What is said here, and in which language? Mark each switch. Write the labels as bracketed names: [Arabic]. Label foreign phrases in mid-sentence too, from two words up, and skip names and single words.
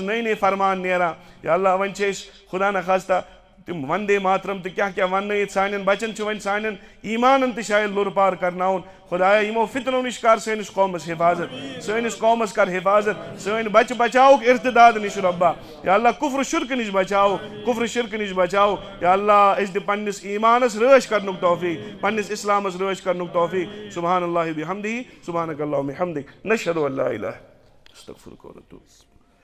[Kashmiri] نٔے فرمان نیران یا اللہ وۄنۍ چھِ أسۍ خدا نخواستہ [Urdu] تم وندے ماترم تو کیا [Kashmiri] وننٲیِتھ سانٮ۪ن بچن چھُ وۄنۍ سانٮ۪ن ایمانن تہِ شاید لوٚر پار کرناوُن خدایا یِمو فتنو نِش کر سٲنِس قومس حفاظت سٲنِس قومس کر حفاظت سٲنۍ بچہِ بچاوُکھ ارتداد نِش رۄبا یا اللہ کفر شرکہٕ نِش بچاوُکھ کفر شرکہٕ نِش بچاوُکھ یا اللہ أسۍ دِ پننِس ایمانس رٲچھ کرنُک توفیق پننِس اسلامس رٲچھ کرنُک توفیق [Arabic] سبحان اللہ بحمدہ سبحانک اللہم بحمدک نشہدو ان لا الہ استغفرک ونتوب